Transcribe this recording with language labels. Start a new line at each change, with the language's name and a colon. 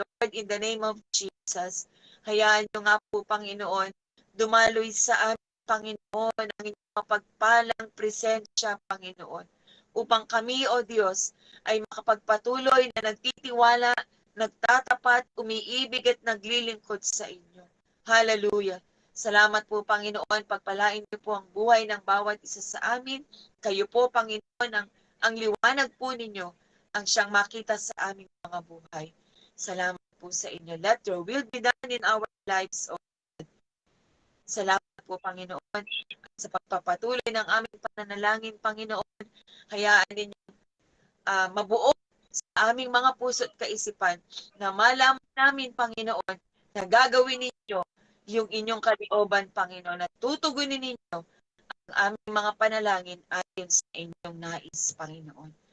English: Lord, in the name of Jesus,
Filipino: hayaan nyo nga po, Panginoon, dumaloy sa amin, Panginoon, ang inyong mapagpalang presensya, Panginoon, upang kami, O Diyos, ay makapagpatuloy na nagtitiwala, nagtatapat, umiibig at naglilingkod sa inyo. Hallelujah. Salamat po, Panginoon. Pagpalain niyo po ang buhay ng bawat isa sa amin. Kayo po, Panginoon, ang liwanag po ninyo ang siyang makita sa aming mga buhay. Salamat po sa inyo.
English: Let your will be done in our lives, O God.
Filipino: Salamat po, Panginoon, sa pagpapatuloy ng aming pananalangin, Panginoon. Hayaan ninyo mabuo sa aming mga puso at kaisipan na malaman namin, Panginoon, na gagawin ninyo yung inyong kalooban, Panginoon, at tutugunin ninyo ang aming mga panalangin ayon sa inyong nais, Panginoon.